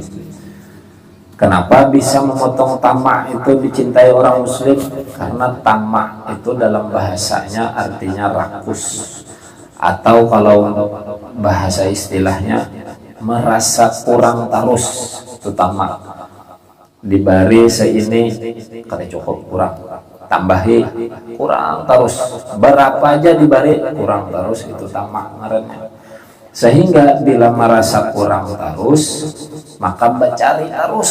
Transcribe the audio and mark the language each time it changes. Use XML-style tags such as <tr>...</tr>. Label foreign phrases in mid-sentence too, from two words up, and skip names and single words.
<id>Kenapa bisa memotong tamak itu dicintai orang muslim? Karena tamak itu dalam bahasanya artinya rakus, atau kalau bahasa istilahnya merasa kurang terus. Itu tamak.</id> <bjn>Dibari seini kada cukup, kurang, tambahi kurang terus, berapa aja dibari kurang terus, itu tamak ngarannya.</bjn> <id>Sehingga bila merasa kurang terus, maka mencari terus.</id>